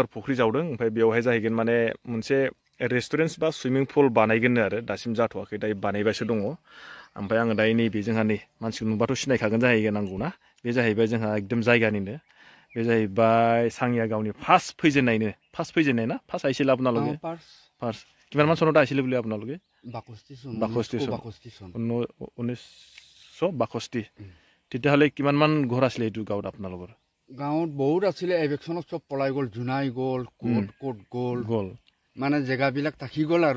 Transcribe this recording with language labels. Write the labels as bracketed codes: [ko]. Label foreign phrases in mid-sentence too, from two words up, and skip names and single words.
[brx] फुख्रि जावदों ओमफ्राय बेयावहाय जाहैगोन माने मोनसे रेस्टुरेन्ट बा [en] swimming pool [brx] बानायगोननो आरो दासिम जाथ'वाखै दायो बानायबायसो दङ ओमफ्राय आङो दायो नैबे जोंहा नै मानसिखौ नुबाथ' सिनायखागोन जाहैगोन नांगौ ना बे जाहैबाय जोंहा एकदम जायगानिनो बे जाहैबाय सांगिया गावनि फार्स्ट फैजेननाय ना फार्स्ट आइसिल [as] আপোনালোকে ফার্স্ট কিমান মান চনত আহিছিলে বুলি আপোনালোকে 1962 তেতিয়াহ'লে কিমান মান ঘৰ আছিলে এইটো গাঁৱত আপোনালোকৰ গাঁৱত বহুত আছিলে এভেকশ্যনত চব পলাই গ'ল জুনাই গ'ল কোট গ'ল মানে জেগাবিলাক থাকি গ'ল আৰু